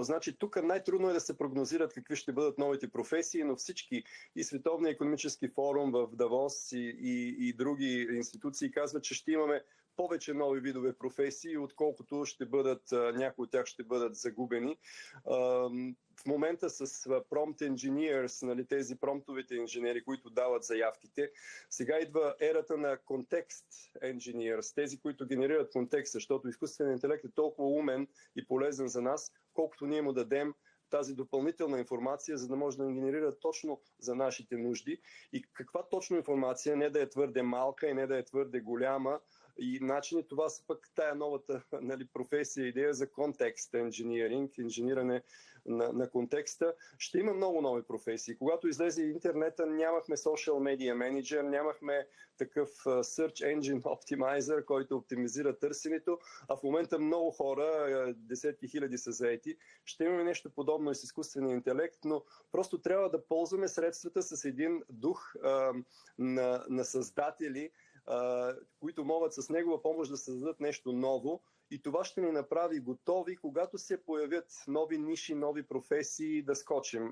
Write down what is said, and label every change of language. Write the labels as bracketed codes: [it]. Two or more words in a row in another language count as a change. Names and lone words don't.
[bg] Значи тук най-трудно е да се прогнозират какви ще бъдат новите професии, но всички и Световния икономически форум в Давос и други институции казват, че ще имаме повече нови видове професии, отколкото ще бъдат, някои от тях ще бъдат загубени. В момента с [en] prompt engineers, [bg] нали, тези промптовите инженери, които дават заявките, сега идва ерата на [en] context engineers, [bg] тези, които генерират контекст, защото изкуственият интелект е толкова умен и полезен за нас, колкото ние му дадем тази допълнителна информация, за да може да ни генерира точно за нашите нужди. И каква точно информация, не да е твърде малка и не да е твърде голяма, и начини, това са пък тая новата, нали, професия, идея за контекст engineering, инжениране на контекста. Ще има много нови професии. Когато излезе интернета, нямахме [en] social media manager, [bg] нямахме такъв [en] search engine optimizer, [bg] който оптимизира търсенето, а в момента много хора, десетки хиляди са заети. Ще имаме нещо подобно и с изкуствения интелект, но просто трябва да ползваме средствата с един дух на създатели, които могат с негова помощ да създадат нещо ново, и това ще ни направи готови, когато се появят нови ниши, нови професии, да скочим.